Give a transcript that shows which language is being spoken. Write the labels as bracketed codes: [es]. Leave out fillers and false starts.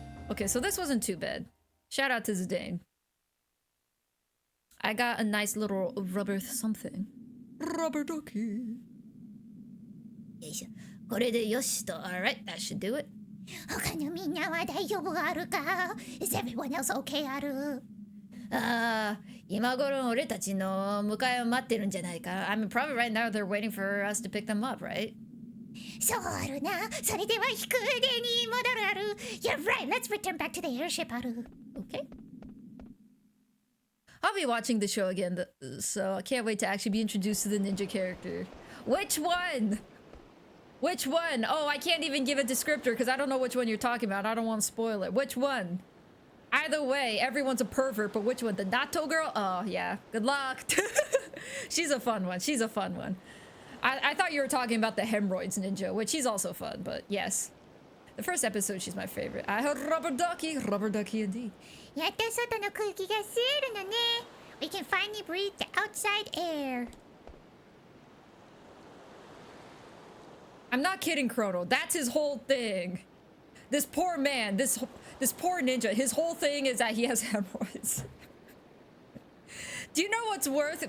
[en] Okay, so this wasn't too bad. Shout out to Zidane. I got a nice little rubber something. Rubber ducky. [ja] よいしょ。これでよしと。 [en] Alright, that should do it. [ja] 他のみんなは大丈夫あるか [en] Is everyone else okay [ja] ある今頃俺たちの迎えを待ってるんじゃないか [en] I mean, probably right now they're waiting for us to pick them up, right? [ja] そうあるな。それでは飛行船に戻るある。 [en] You're right, let's return back to the airship ある。 Okay. I'll be watching the show again, so I can't wait to actually be introduced to the ninja character. Which one? Which one? Oh, I can't even give a descriptor because I don't know which one you're talking about. I don't want to spoil it. Which one? Either way, everyone's a pervert, but which one? The Nato girl? Oh, yeah. Good luck. She's a fun one. She's a fun one. I thought you were talking about the hemorrhoids ninja, which she's also fun, but yes. The first episode, she's my favorite. I heard rubber ducky indeed. [ja] やっと外の空気が吸えるのね。 [en] We can finally breathe the outside air. I'm not kidding, Chrono. That's his whole thing. This poor man, this poor ninja, his whole thing is that he has hemorrhoids. Do you know what's worth?